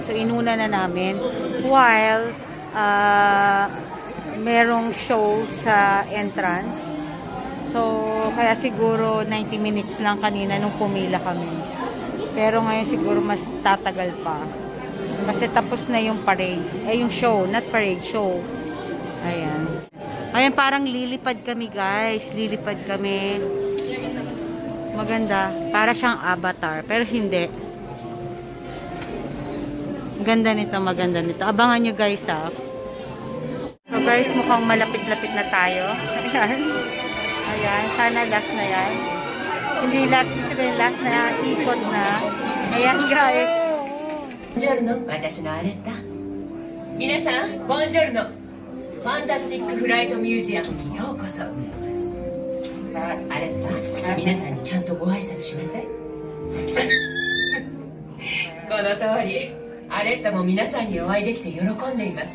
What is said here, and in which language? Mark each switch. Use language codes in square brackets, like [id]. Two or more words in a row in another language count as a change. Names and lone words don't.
[tl] So inuna na namin while merong show sa entrance. So kaya siguro 90 minutes lang kanina nung pumila kami. Pero ngayon siguro mas tatagal pa. Kasi tapos na yung parade. Yung show, [en] not parade, [tl] show. Ayan. Ayan, parang lilipad kami guys. Lilipad kami. Maganda. Para siyang Avatar. Pero hindi. Ganda nito, maganda nito. Abangan nyo guys ha. So guys, mukhang malapit-lapit na tayo. Ayan. Ayan. Sana last na yan. Hindi last. Sabihin last na. Ikot na. Ayan guys. [ja] Buongiorno, 私のアレッタ。皆さん、ボンジョルノ。ファンタスティックフライトミュージアムにようこそ。アレッタ、皆さんにちゃんとご挨拶しなさい。この通り、アレッタも皆さんにお会いできて喜んでいます。